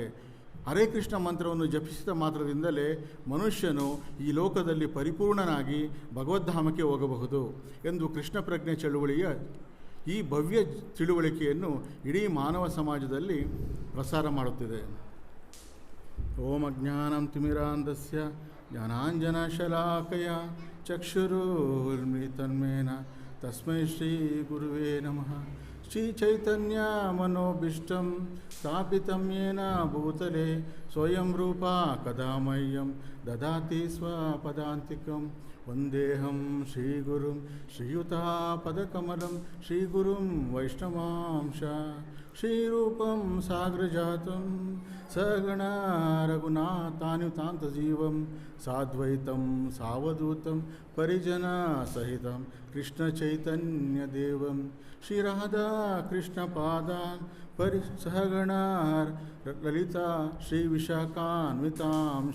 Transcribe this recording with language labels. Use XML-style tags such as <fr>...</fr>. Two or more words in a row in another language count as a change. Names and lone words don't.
<kn>ಹರೇ ಕೃಷ್ಣ ಮಂತ್ರವನ್ನು ಜಪಿಸಿದ ಮಾತ್ರದಿಂದಲೇ ಮನುಷ್ಯನು ಈ ಲೋಕದಲ್ಲಿ ಪರಿಪೂರ್ಣನಾಗಿ ಭಗವದ್ಧಾಮಕ್ಕೆ ಹೋಗಬಹುದು ಎಂದು ಕೃಷ್ಣ ಪ್ರಜ್ಞೆ ಚಳುವಳಿಯ ಈ ಭವ್ಯ ತಿಳುವಳಿಕೆಯನ್ನು ಇಡೀ ಮಾನವ ಸಮಾಜದಲ್ಲಿ ಪ್ರಸಾರ ಮಾಡುತ್ತಿದೆ.</kn> <sa>ಓಂ ಅಜ್ಞಾನಂ ತಿಮಿರಾಂಧಸ್ಯ ಜ್ಞಾನಾಂಜನಶಲಾಕಯ ಚಕ್ಷುರುರ್ಮಿಲಿತನ್ಮೇನ ತಸ್ಮೈ ಶ್ರೀ ಗುರುವೇ ನಮಃ. ಶ್ರೀ ಚೈತನ್ಯ ಮನೋಭೀಷ್ಟಂ ಸ್ಥಾಪಿತಂ ಯೇನ ಭೂತಲೆ ಸ್ವಯಂ ರೂಪ ಕದಾ ಮಹ್ಯಂ ದದಾತಿ ಸ್ವಪದಾಂತಿಕಂ. ವಂದೇಹಂ ಶ್ರೀಗುರುಂ ಶ್ರೀಯುತಾಪದಕಮಲಂ ಶ್ರೀಗುರುಂ ವೈಷ್ಣವಾಂಶ ಶ್ರೀರೂಪಂ ಸಾಗ್ರಜಾತಂ ಸಗಣ ರಘುನಾಥಾನ್ಯುತಾಂತಜೀವಂ ಸಾದ್ವೈತಂ ಸಾವಧೂತಂ ಪರಿಜನ ಸಹಿತಂ ಕೃಷ್ಣಚೈತನ್ಯದೇವಂ ಶ್ರೀರಾಧಾ ಕೃಷ್ಣಪಾದಾನ್ ಸಹಗಣ ಲಲಿತಾ ಶ್ರೀವಿಶಾಖಾನ್ವಿತಾಂಶ.</sa>